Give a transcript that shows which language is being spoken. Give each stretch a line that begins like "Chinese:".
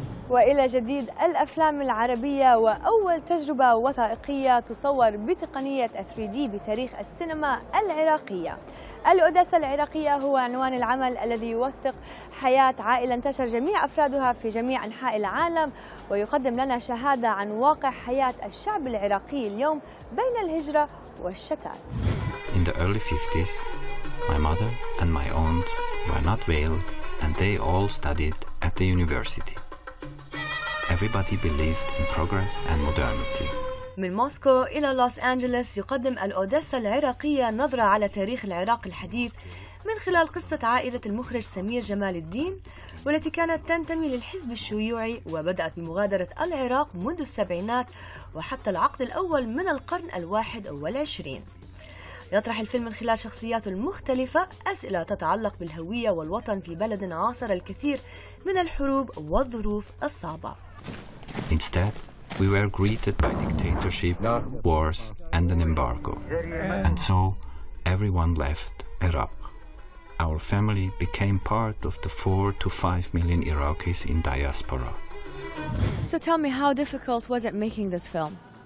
Arabic: وإلى جديد الأفلام العربية وأول تجربة وثائقية تصور بتقنية 3D بتاريخ السينما العراقية. الأوديسا العراقية هو عنوان العمل الذي يوثق حياة عائلة انتشر جميع أفرادها في جميع أنحاء العالم، ويقدم لنا شهادة عن واقع حياة الشعب العراقي اليوم بين الهجرة والشتات.
English: In the early 50s, my mother and my aunt were not veiled and they all studied at the university. Everybody believed in progress and modernity.
Arabic: من موسكو إلى لوس أنجلوس يقدم الأوديسا العراقية نظرة على تاريخ العراق الحديث من خلال قصة عائلة المخرج سمير جمال الدين، والتي كانت تنتمي للحزب الشيوعي وبدأت بمغادرة العراق منذ السبعينات وحتى العقد الأول من القرن ال21. يطرح الفيلم من خلال شخصياته المختلفة أسئلة تتعلق بالهوية والوطن في بلد عاصر الكثير من الحروب والظروف الصعبة.
English: Instead, we were greeted by dictatorship, wars, and an embargo. And so, everyone left Iraq. Our family became part of the 4 to 5 million Iraqis in diaspora. So tell me, how difficult was it making this film?